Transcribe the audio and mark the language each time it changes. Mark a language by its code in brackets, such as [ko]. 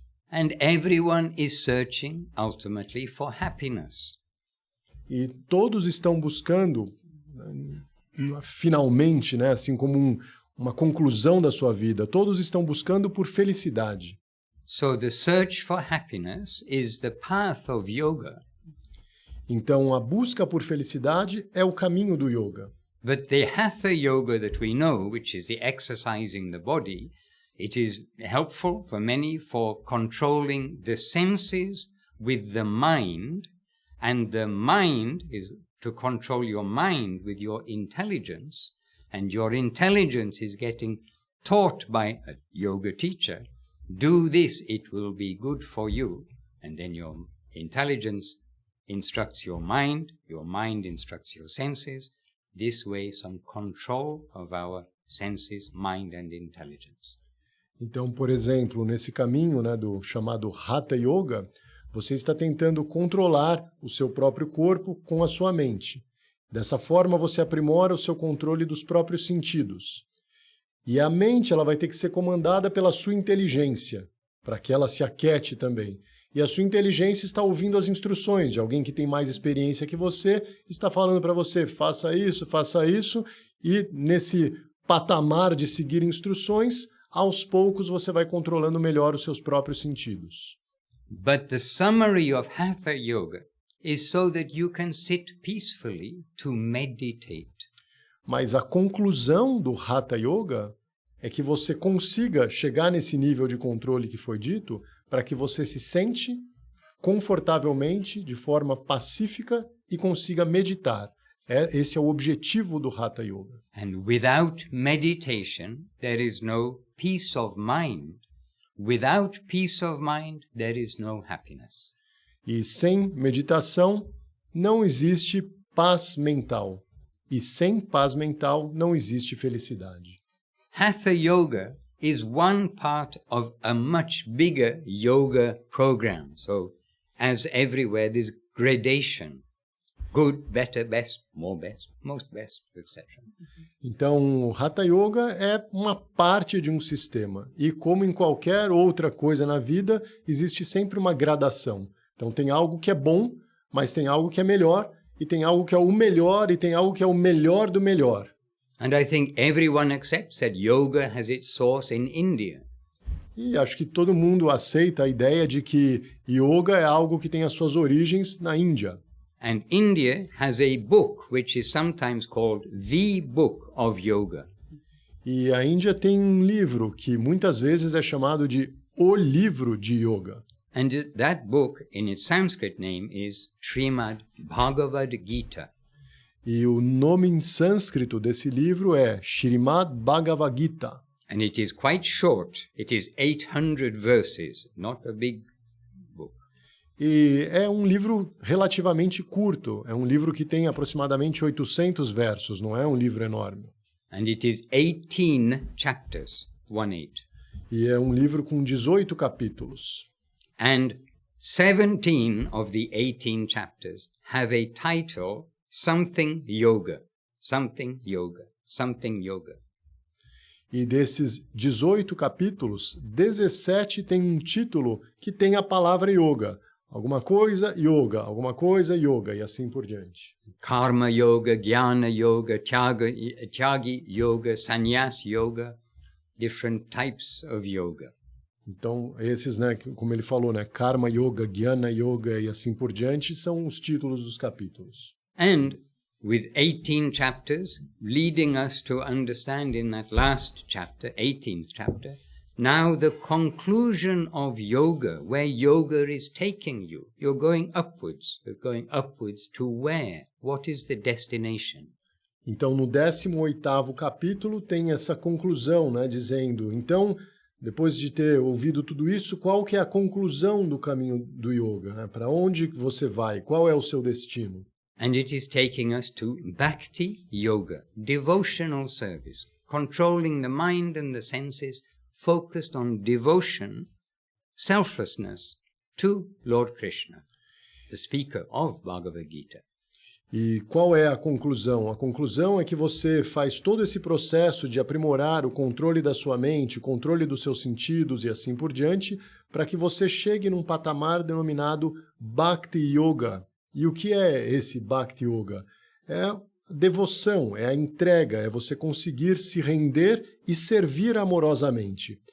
[en] And everyone is searching, ultimately, for happiness. [pt] E todos estão buscando, finalmente, né, assim como uma conclusão da sua vida, todos estão buscando por felicidade. [en] So the search for happiness is the path of yoga. [pt] Então, a busca por felicidade é o caminho do yoga. [en] But the Hatha Yoga that we know, which is the exercising the body, it is helpful for many for controlling the senses with the mind, and the mind is to control your mind with your intelligence, and your intelligence is getting taught by a yoga teacher. Do this, it will be good for you. And then your intelligence instructs your mind instructs your senses. This way, some control of our senses, mind and intelligence. [pt] Então, por exemplo, nesse caminho, né, do chamado Hatha Yoga, você está tentando controlar o seu próprio corpo com a sua mente. Dessa forma, você aprimora o seu controle dos próprios sentidos. E a mente ela vai ter que ser comandada pela sua inteligência, para que ela se aquiete também. E a sua inteligência está ouvindo as instruções de alguém que tem mais experiência que você, está falando para você, faça isso, e nesse patamar de seguir instruções, aos poucos você vai controlando melhor os seus próprios sentidos. [en] But the summary of Hatha Yoga is so that you can sit peacefully to meditate. [pt] Mas a conclusão do Hatha Yoga é que você consiga chegar nesse nível de controle que foi dito, para que você se sente confortavelmente, de forma pacífica e consiga meditar. Esse é o objetivo do Hatha Yoga. [en] And without meditation, there is no peace of mind. Without peace of mind, there is no happiness. [pt] E sem meditação, não existe paz mental. E sem paz mental, não existe felicidade. [en] Hatha Yoga is one part of a much bigger yoga program. So, as everywhere, there's gradation. Good, better, best, more best, most best, etc. [pt] Então, o Hatha Yoga é uma parte de um sistema. E como em qualquer outra coisa na vida, existe sempre uma gradação. Então, tem algo que é bom, mas tem algo que é melhor, e tem algo que é o melhor, e tem algo que é o melhor do melhor. [en] And I think everyone accepts that yoga has its source in India. [pt] E acho que todo mundo aceita a ideia de que yoga é algo que tem as suas origens na Índia. [en] And India has a book which is sometimes called the Book of Yoga. [pt] E a Índia tem um livro que muitas vezes é chamado de O Livro de Yoga. [en] And that book, in its Sanskrit name, is Srimad Bhagavad Gita. [pt] E o nome em sânscrito desse livro é Srimad Bhagavad Gita. [en] And it is quite short. It is 800 verses, not a big book. [pt] E é um livro relativamente curto. É um livro que tem aproximadamente 800 versos, não é um livro enorme. [en] And it is 18 chapters, 1-8. [pt] E é um livro com 18 capítulos. [en] And 17 of the 18 chapters have a title, Something Yoga, Something Yoga, Something Yoga. [pt] E desses 18 capítulos, 17 tem um título que tem a palavra yoga. Alguma coisa yoga, e assim por diante. [en] Karma Yoga, Jnana Yoga, Tyagi Yoga, Sannyas Yoga, different types of yoga. [pt] Então, esses, né, como ele falou, né, Karma Yoga, Jnana Yoga e assim por diante, são os títulos dos capítulos. [en] And with 18 chapters, leading us to understand in that last chapter, 18th chapter, now the conclusion of yoga, where yoga is taking you. You're going upwards. You're going upwards to where? What is the destination? [pt] Então, no 18º capítulo tem essa conclusão, né, dizendo, então, depois de ter ouvido tudo isso, qual que é a conclusão do caminho do yoga? Né? Para onde você vai? Qual é o seu destino? [en] And it is taking us to Bhakti Yoga, devotional service, controlling the mind and the senses, focused on devotion, selflessness to Lord Krishna, the speaker of Bhagavad Gita. [pt] E qual é a conclusão? A conclusão é que você faz todo esse processo de aprimorar o controle da sua mente, o controle dos seus sentidos e assim por diante, para que você chegue num patamar denominado Bhakti Yoga. E o que é esse Bhakti Yoga? É a devoção, é a entrega, é você conseguir se render e servir amorosamente.